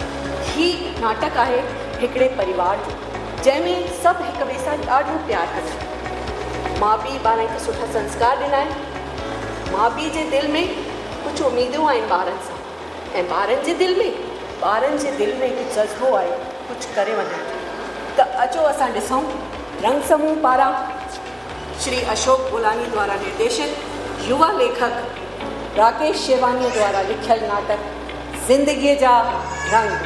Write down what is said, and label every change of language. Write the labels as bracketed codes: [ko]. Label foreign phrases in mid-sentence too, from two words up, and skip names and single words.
[sd] हीउ नाटक आहे हिकिड़े परिवार जो, जंहिंमें सभु हिक ॿिए सां ॾाढो प्यारु कंदा आहिनि। माउ पीउ ॿारनि खे सुठा संस्कार ॾिना आहिनि। माउ पीउ जे दिलि में कुझु उमेदूं आहिनि ॿारनि सां, ऐं ॿारनि जे दिलि में हिकु जज़्बो आहे कुझु करे वञण। त अचो असां ॾिसूं रंग समूह पारां श्री अशोक गुलानी द्वारा निर्देशित युवा लेखक राकेश शेवानी द्वारा लिखियल नाटक ज़िंदगीअ जा रंग।